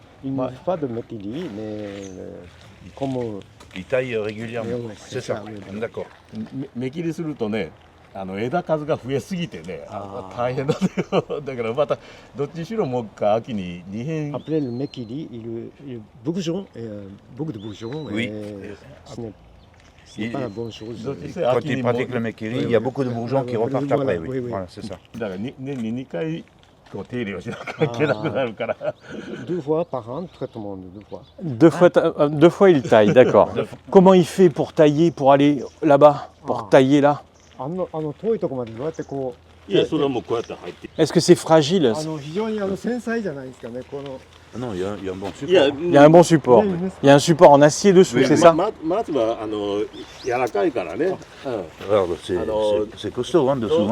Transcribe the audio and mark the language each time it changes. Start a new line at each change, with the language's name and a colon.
French: Il ne fait pas de 目切り, mais comme Il taille régulièrement, Oui, c'est ça, ça, oui. d'accord.
Japanese: 目切りするとね枝数が増えすぎてね大変だよ。だからまたどっちにしろもう一回秋に2変
French: après le 目切り, il bourgeon, beaucoup de bourgeons. Oui. Ce n'est pas la bonne chose. Quand il pratique le mekiri, il y a beaucoup de bourgeons qui repartent Voilà, après, oui. oui. Voilà, c'est ça.
Japanese: だから年に2回こう手入れをしなきゃいけなくなるから。
French: 2 fois par an, traitement de 2 fois. Deux fois il taille, d'accord. Comment il fait pour tailler, pour aller là-bas, pour tailler là?
Japanese: 遠いところまでどうやってこう。いやそれはもうこうやって入って。
French: Est-ce que c'est fragile?
Japanese: 非常に繊細じゃないですかね。この
French: Non, il y a un bon support.
Japanese: いや
French: Il y a un bon support. Il y a un support en acier dessous, c'est ça?
Japanese: 松は柔らかいからね。
French: Regarde, c'est costaud, hein, dessous.